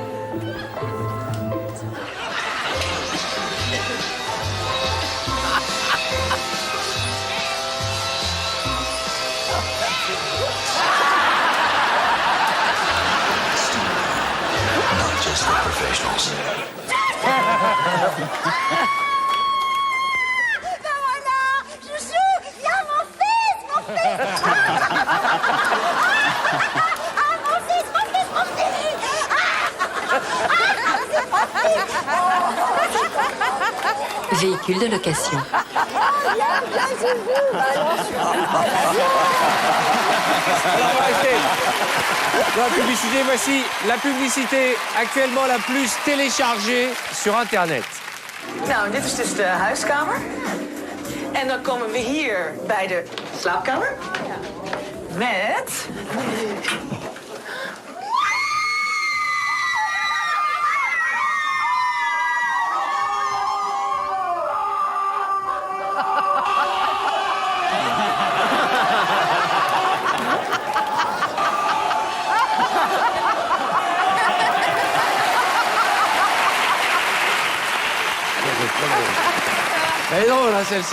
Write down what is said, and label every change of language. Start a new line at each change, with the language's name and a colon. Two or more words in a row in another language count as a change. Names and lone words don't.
English: Not just the professionals.
French: Chouchou, viens, mon fils, mon fils. Mon fils, mon fils, mon fils. Véhicule de location. Alors, on va rester dans la publicité. Voici la publicité actuellement la plus téléchargée sur Internet.
Dutch: Nou, dit is dus de huiskamer. En dan komen we hier bij de slaapkamer. Met...
French: Elle est drôle, hein, celle-ci.